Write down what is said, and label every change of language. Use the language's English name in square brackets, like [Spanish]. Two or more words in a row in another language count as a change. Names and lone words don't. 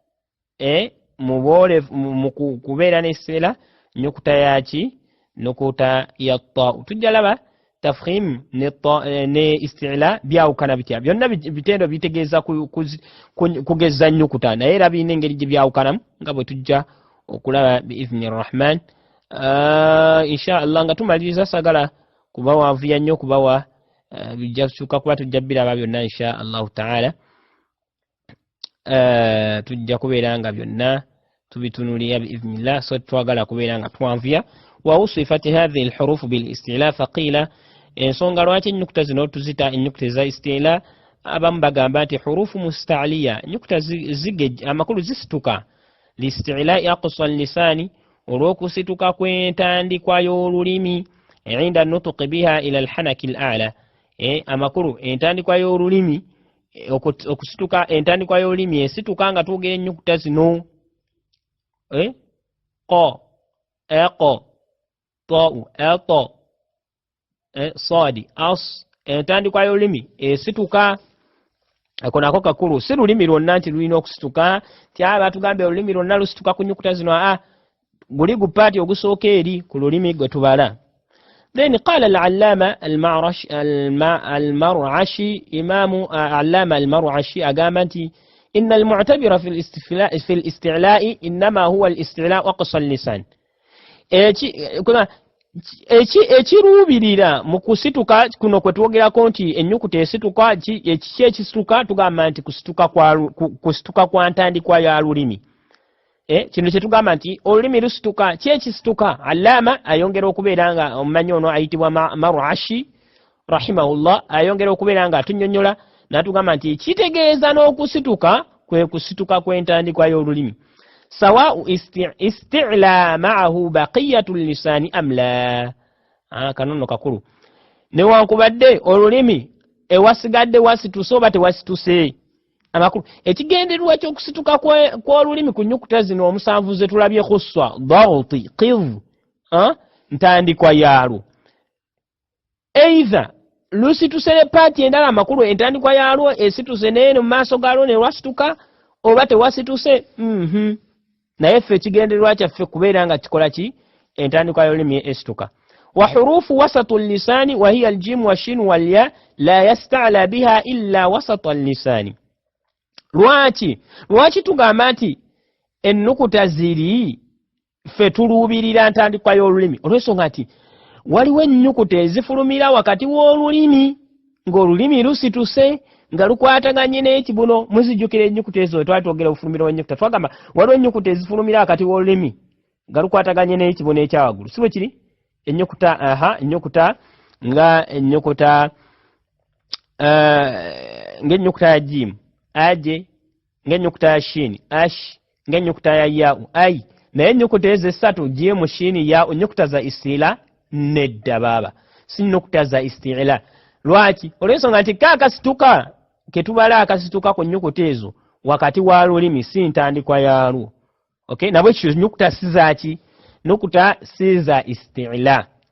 [Ganda] mu kubeera n'ekiseera nnyukuta yaki nnukuta ya ta'u tujja laba tafkhim ne isti'la byawukana bitya byonna bitendo bitegeeza kugeza nnyukuta naye era birina engeri gye byawukanamu nga bwe tujja okulaba [Arabic] بإذن الرحمن إن شاء الله [Ganda] nga tumaliriza sagala kubawanvuya nnyo okubawa bijja kukyuka kuba tujja biraba byonna [Arabic] إن شاء الله تعالى [Ganda] tujja kubeera nga byonna tubitunulira biiznillah so twagala kubeera nga twanvuya [Arabic] ووصفت هذه الحروف بالاستعلاء فقيل [Ganda] ensonga lwaki ennyukuta zino tuzita ennyukuta eza isti'la abamu bagamba nti [Arabic] حروف مستعلية [Ganda] ennyukuta amakulu zisituka [Arabic] لاستعلاء أقصى اللسان [Ganda] olw'okusituka kw'entandikwa y'olulimi [Arabic] عند النطق بها إلى الحنك الأعلى [Ganda] amakulu entandikwa y'olulimi okusituka entandikwa y'olulimi esituka nga twogera ennyukuta zino qo eqo ta'u ato sadi as entandikwa y'olulimi esituka ako nako kakulu si lulimi lwonna nti lulina okusituka ti batugambye olulimi lwonna lusituka ku nnyukuta zino guli gupaati ogusooka eri ku lulimi gwe tubala then [Arabic] قال العلامة [Ganda] al-mar'ashi imamu allama al-mar'ashi agamba nti [Arabic] إن المعتبر في الاستعلاء إنما هو استعلاء أقصى اللسان [Ganda] ekiruubirira mu kusituka kuno kwe twogerako nti ennyukuta esituka ekiki ekisituka tugamba nti kusituka kwa ntandikwa ya lulimi kino kye tugamba nti olulimi lusituka ki ekisituka allama ayongera okubeera nga omumanyi ono ayitibwa mar'ashi rahimahullah ayongera okubeera nga atunnyonnyola n'atugamba nti kitegeeza n'okusituka kwe kusituka kw'entandikwa y'olulimi [Arabic] سواء استعلاء معه بقية اللسان أم لا [Ganda] كانونو kakulu newankubadde olulimi ewasigadde wasituse oba tewasituse amakulu ekigendererwa ky'okusituka kw'olulimi ku nnyukuta zino omusanvu ze tulabye khusswa dawti qiv ntandikwa yaalwo either lusituse paati endala amakulu entandikwa yaalwo esituse neeno mu maaso gaalwo ne lwasituka oba tewasituse naye ffe ekigendererwa kyaffe kubeera nga kikola ki entandikwa y'olulimi esituka [Arabic] وحروف وسط اللسان وهي الجيم والشين والياء لا يستعلى بها إلا وسط اللسان. [Ganda] lwaki tugamba nti ennukuta ziri ffe tuluubirira ntandikwa y'olulimi olw'ensonga nti waliwo ennyukuta ezifulumira wakati w'olulimi ng'olulimi lusituse nga lukwataganye n'ekibuno. muzijjukira ennyukuta ezo twali twogera obufulumiro bw'ennyukuta twagamba waliwo ennyukuta ezifulumira wakati w'olulimi nga lukwataganye n'ekibuno ekyawaggulu si bwe kiri ennyukuta ng'ennyukuta ya jimu aje, ng'ennyukuta ya shini ash, ng'ennyukuta ya yau ai. naye ennyukuta ezo essatu jimu shini yau ennyukuta za istilaah nedda baaba si nnukuta za istilaah. lwaki? olw'ensonga nti kaakasituka ketubala akasituka ku nnyukuta ezo wakati wa lulimi si ntandikwa yaalwo. okay? nabwe kityo nnyukuta si zaki nnukuta si za istilaah.